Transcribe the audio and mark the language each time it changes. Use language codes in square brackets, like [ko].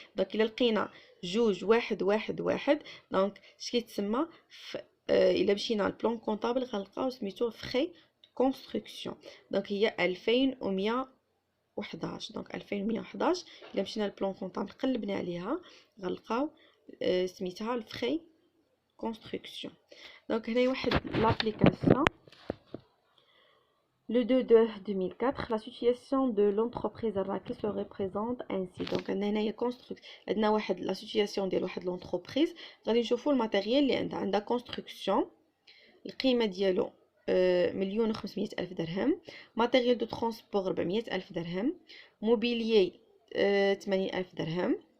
[ar] دونك الا لقينا 2 1 1 1 دونك اش كيتسمى الا مشينا للبلان كونطابل غنلقاو سميتو فري كونستركسيون. دونك هي 2111. دونك 2111 الا مشينا للبلان كونطابل قلبنا عليها غنلقاو سميتها الفري كونستركسيون. دونك هنايا واحد لابليكاسيون. [fr] Le 2/2004, la situation de l'entreprise Araki se représente ainsi. [ar] Donc هنايا عندنا واحد لا سيتوياسيون ديال واحد لونتربريز. غادي نشوفوا الماتيريال اللي عندها كونستركسيون، القيمه ديالو 1,500,000 درهم. ماتيريال دو ترونسبور 400,000 درهم. موبيليي 80,000 درهم.